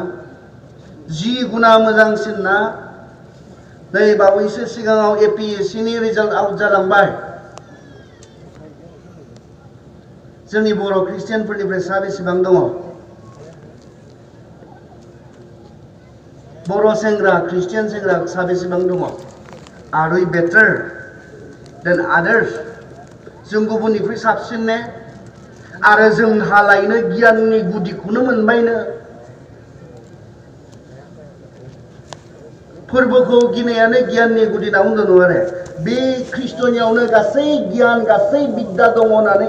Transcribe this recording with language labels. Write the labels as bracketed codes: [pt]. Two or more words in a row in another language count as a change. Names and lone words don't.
[brx] 10 गुना मोजांसिन ना? नै बावैसो सिगाङाव APSCनि रिजाल्ट आउट जालांबाय। जोंनि बर' ख्रिस्टियानफोरनिफ्राय साबेसेबां दङ? बर' सेंग्रा, ख्रिस्टियान सेंग्रा साबेसेबां दङ? [en] Are we better than others? [brx] जों गुबुननिख्रुइ साबसिन ने? आरो जोंहालायनो गियाननि गुदिखौनो मोनबायनो। फोरबोखौ गिनायानो गियाननि गुदि होनना बुंदों नङा रे? बे ख्रिस्ट'नियावनो गासै गियान, गासै बिद्दा दङ होननानै।